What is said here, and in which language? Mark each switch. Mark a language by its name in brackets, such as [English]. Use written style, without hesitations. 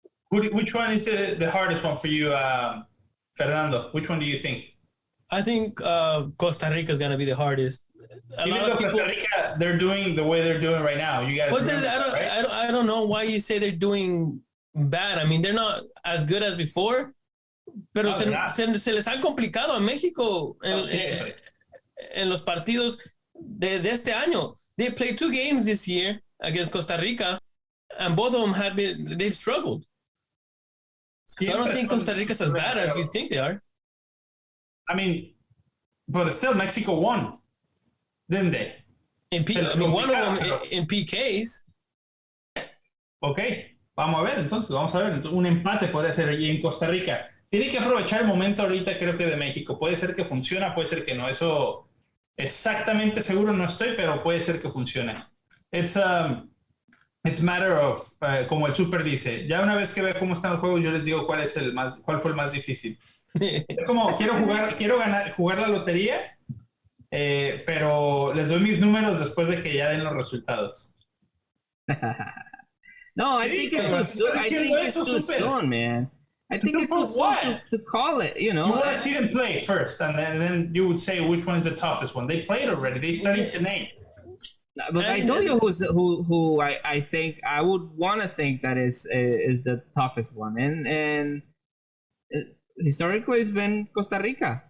[English] Which one is the hardest one for you, Fernando? Which one do you think? I think Costa Rica is going to be the hardest. Even though Costa Rica, they're doing the way they're doing right now. You guys. But I don't know why you say they're doing bad. I mean, they're not as good as before. [Spanish] Pero se les ha complicado a México en los partidos de este año. [English] They played 2 games this year against Costa Rica, and both of them they've struggled. So I don't think Costa Rica's as bad as you think they are. I mean, but still Mexico won, didn't they? One of them in PKs. [Spanish] Ok, vamos a ver entonces, un empate podría ser y en Costa Rica. Tiene que aprovechar el momento ahorita, creo que de México. Puede ser que funcione, puede ser que no. Eso exactamente seguro no estoy, pero puede ser que funcione. [English] It's matter of, [Spanish] como el Super dice, ya una vez que vea cómo están los juegos, yo les digo cuál fue el más difícil. Es como, quiero jugar la lotería, pero les doy mis números después de que ya den los resultados. [English] No, I think it's too soon, man. I think it's too soon to call it, you know. You want to see them play first, and then you would say which one is the toughest one. They played already. They started tonight. But I told you who I think I would want to think that is the toughest one, and historically it's been Costa Rica.